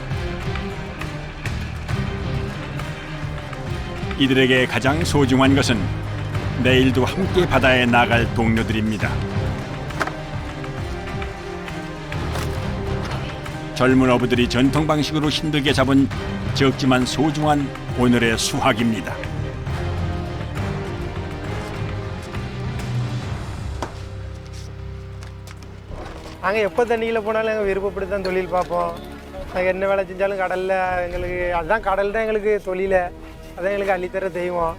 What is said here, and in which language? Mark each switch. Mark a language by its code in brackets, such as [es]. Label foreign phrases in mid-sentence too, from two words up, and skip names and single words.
[ko] 이들에게 가장 소중한 것은 내일도 함께 바다에 나갈 동료들입니다. 젊은 어부들이 전통 방식으로 힘들게 잡은 적지만 소중한 오늘의 수확입니다. [ta] நாங்கள் எப்போ தண்ணியில் போனாலும் எங்கள் விருப்பப்படி தான் தொழில் பார்ப்போம். நாங்கள் என்ன வேலை செஞ்சாலும் கடலில் எங்களுக்கு அதுதான் கடல் தான் எங்களுக்கு தொழில், அதான் எங்களுக்கு அள்ளித்தர தெய்வம்.